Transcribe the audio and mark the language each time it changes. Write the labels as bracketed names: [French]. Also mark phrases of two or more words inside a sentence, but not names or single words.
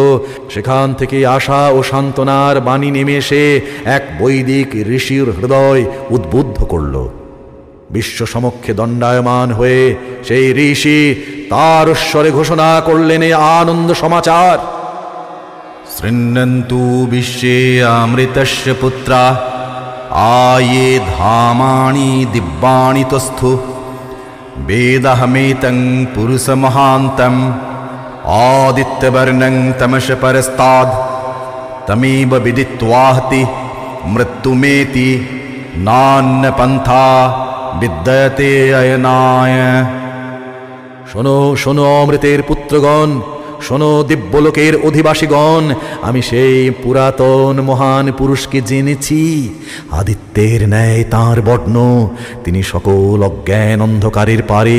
[Bangla] সেখান থেকে আশা ও সান্ত্বনার বাণী নেমে এসে এক বৈদিক ঋষির হৃদয় উদ্বুদ্ধ করল। বিশ্ব সমক্ষে দণ্ডায়মান হয়ে সেই ঋষি তার স্বরে ঘোষণা করলেন এই আনন্দ সমাচার। [Sanskrit] শৃণ্বন্তু বিশ্বে অমৃতস্য পুত্রা आये धामानि दिव्यानि तस्थु वेदहमेतं पुरुषमहान्तम् आदित्यवर्णं तमस परस्ताद् तमेव विदित्वाहति मृत्युमेति नान्यपन्था विद्यते अयनाय। [Bangla] শোনো শোনো অমৃতের পুত্রগণ, শোনো দিব্যলোকের অধিবাসীগণ, আমি সেই পুরাতন মহান পুরুষকে জেনেছি। আদিত্যের ন্যায় তাঁর বর্ণ, তিনি সকল অজ্ঞান অন্ধকারের পারে।